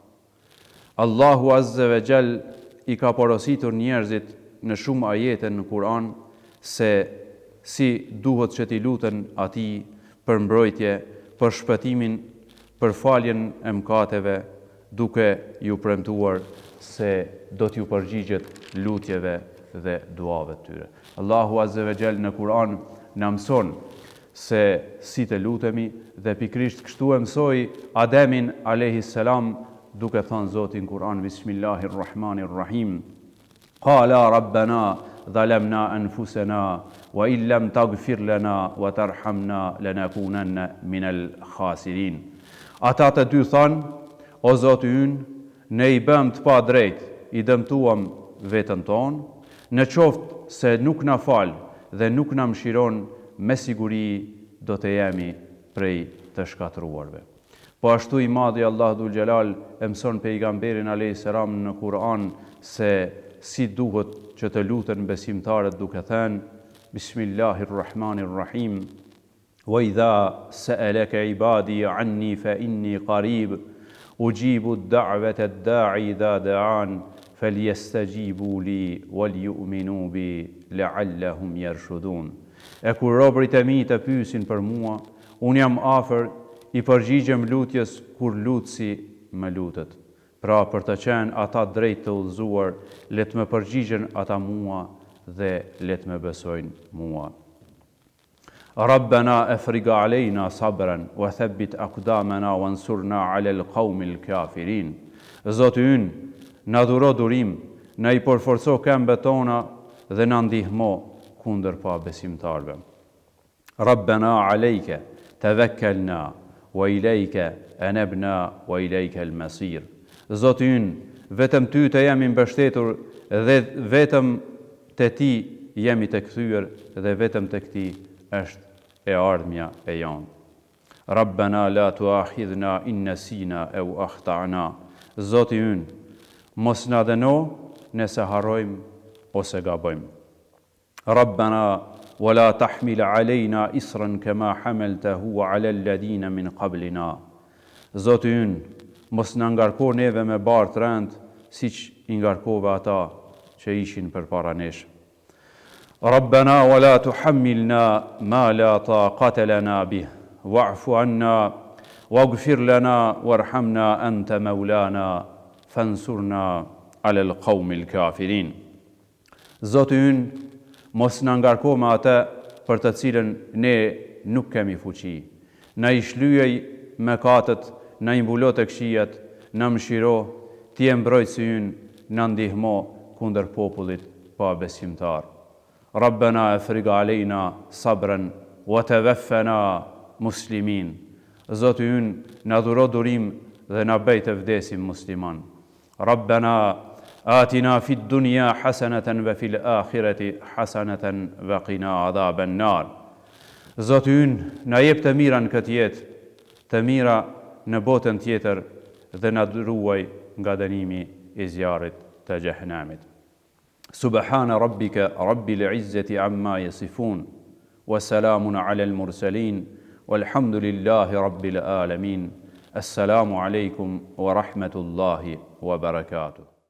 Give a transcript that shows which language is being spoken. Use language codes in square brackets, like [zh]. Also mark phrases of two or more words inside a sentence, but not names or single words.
[sq] Allahu [ar] عز وجل [sq] i ka porositur njerëzit në shumë ajete në Kur'an se si duhet që t'i luten atij për mbrojtje, për shpëtimin, për faljen e mëkateve, duke ju premtuar se do t'ju përgjigjet lutjeve dhe duave të tyre. Allahu [ar] عز وجل [sq] në Kur'an na mëson se si të lutemi dhe pikrisht kështu e mësoi Ademin [ar] عليه السلام [sq] duke thënë Zoti në Kur'an, [ar] بسم الله الرحمن الرحيم قال ربنا ظلمنا أنفسنا وإن لم تغفر لنا وترحمنا لنكونن من الخاسرين. [sq] Ata të dy thanë, o Zoti ynë, ne i bëm të pa drejt, i dëmtuam veten tonë, në qoftë se nuk na fal dhe nuk na mëshiron, me siguri do të jemi prej të shkatruarve. Po ashtu i madhi Allah Dhul Xhelal e mëson pejgamberin [ar] عليه السلام [sq] në Kur'an se si duhet që të luten besimtarët duke thënë [ar] بسم الله الرحمن الرحيم وإذا سألك عبادي عني فإني قريب أجيب الدعوة الداعي إذا دعان فليستجيبوا لي وليؤمنوا بي لعلهم يرشدون. [sq] E kur robërit e mi të pyesin për mua, unë jam afër, i përgjigjem lutjes kur lutësi më lutet. Pra për të qenë ata drejt të udhëzuar, le të më përgjigjen ata mua dhe le të më besojnë mua. [ar] ربنا أفرغ علينا صبرا وثبت أقدامنا وانصرنا على القوم الكافرين. [sq] Zoti ynë, na dhuro durim, na i përforco këmbët tona dhe na ndihmo kundër pa besimtarve. [ar] ربنا عليك توكلنا وإليك أنبنا وإليك المصير. [sq] Zoti ynë, vetëm ty të jemi mbështetur dhe vetëm te ti jemi të kthyer dhe vetëm te ti është e ardhmja e jonë. [ar] ربنا لا تؤاخذنا إن نسينا أو أخطأنا. [sq] Zoti ynë, mos na dëno nëse harrojmë ose gabojmë. [ar] ربنا ولا تحمل علينا إصرا كما حملته على الذين من قبلنا. [sq] Zoti ynë, mos na ngarko neve me bartë rënd, siç i ngarkove ata që ishin përpara nesh. [ar] ربنا ولا تحملنا ما لا طاقة لنا به واعف عنا واغفر لنا وارحمنا أنت مولانا فانsurna على القوم الكافرين. [sq] Zoti ynë, mos na ngarko me atë për të cilën ne nuk kemi fuqi. Na i shlyej mëkatet, na i mbulo të këqijat, na mëshiro, ti je mbrojtësi ynë, na ndihmo kundër popullit pa besimtar. [ar] ربنا أفرغ علينا صبرا وتوفنا مسلمين. [sq] Zoti ynë, na dhuro durim dhe na bëj të vdesim musliman. [ar] ربنا آتنا في الدنيا حسنة وفي الآخرة حسنة وقنا عذاب النار. [sq] Zoti ynë, na jep të mira në këtë jetë, të mira në botën tjetër dhe na ruaj nga dënimi i zjarrit të xhehenamit. [ar] سبحان ربك رب العزة عما يصفون وسلام على المرسلين والحمد لله رب العالمين. السلام عليكم ورحمة الله وبركاته.